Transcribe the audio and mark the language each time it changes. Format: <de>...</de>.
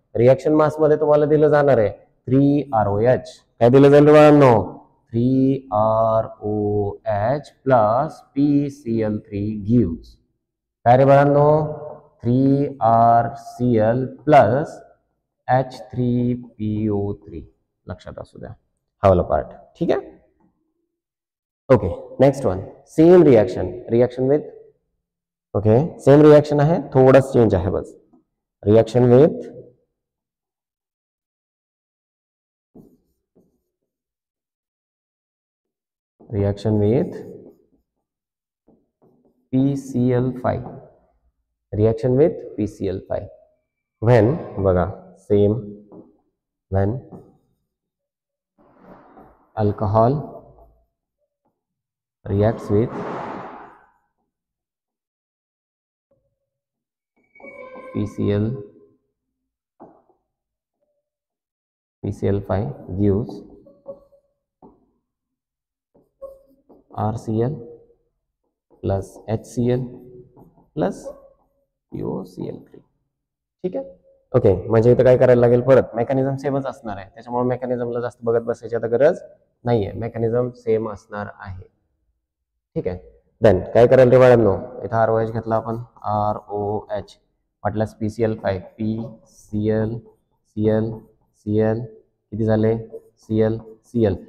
<mr>Reaction मास मध्ये तुम्हाला दिलं जाणार आहे 3ROH, काय दिलं जाईल बाळांनो, 3ROH प्लस PCl3 गिव्स, काय रे बाळांनो, 3RCl प्लस H3PO3, लक्षात असू द्या हा वाला पार्ट. ठीक आहे, okay.</mr> <en>next one,</en> <mr>same reaction with, okay same reaction आहे, थोडंच चेंज आहे बस,</mr> <en>Reaction with PCl5, reaction with PCl5 when, बघा same, when alcohol reacts with PCl5 gives RCl plus HCl plus POCl3.</en> <mr>ठीक आहे, ओके. म्हणजे इथं काय करायला लागेल, परत मेकॅनिझम सेमच असणार आहे, त्याच्यामुळे मेकॅनिझमला जास्त बघत बसायची आता गरज नाहीये, मेकॅनिझम सेम असणार आहे. ठीक आहे, देन काय करायला रे बाळांनो, इथं ROH घेतला आपण, ROH वाटल्यास PCl5, PCl, Cl, Cl किती झाले, Cl, Cl.</mr>